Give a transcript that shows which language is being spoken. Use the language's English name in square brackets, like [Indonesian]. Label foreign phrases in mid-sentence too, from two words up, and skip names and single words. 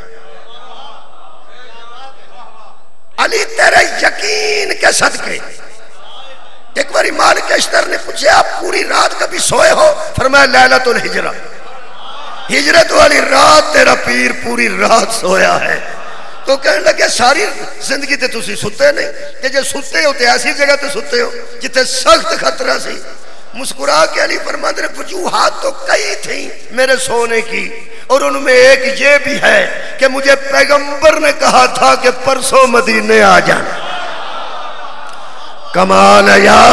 [Urdu] علی تیرے یقین کے صدقے۔ ایک باری مالک اشتر نے پوچھے آپ پوری رات کبھی سوئے ہو؟ فرمایا [Arabic] لیلۃ الہجرہ، [Urdu] ہجرت والی رات تیرا پیر پوری رات سویا ہے۔ تو کہنے لگے [Punjabi] ساری زندگی تے تسی ستے نہیں، کہ جے ستے ہو تے ایسی جگہ تے ستے ہو جتے سخت خطرہ سی۔ [Urdu] مسکرا کے علی فرماتے ہیں وجوہات تو کئی تھیں میرے سونے کی، اور ان میں ایک یہ بھی ہے کہ مجھے پیغمبر نے کہا تھا کہ پرسوں مدینے آ جانا۔ کمال ہے یار۔